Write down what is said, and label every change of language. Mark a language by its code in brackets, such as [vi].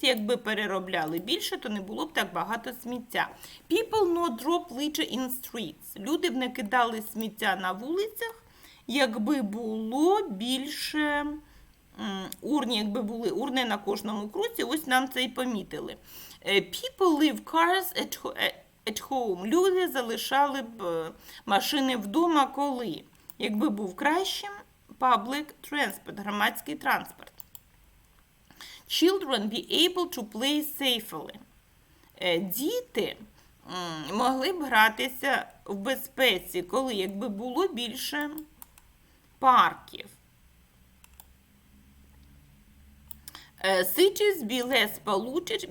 [uk] Якби переробляли більше, то не було б так багато сміття. [en] People not drop litter in streets. [uk] Люди б не кидали сміття на вулицях, якби було більше урн, якби були урни на кожному кроці. Ось нам це і помітили. [en] People leave cars at home. [uk] Люди залишали б машини вдома коли? Якби був кращим [en] public transport, [uk] громадський транспорт. [en] Children be able to play safely. [uk] Діти могли б гратися в безпеці, коли якби було більше парків. [en] Cities be less polluted.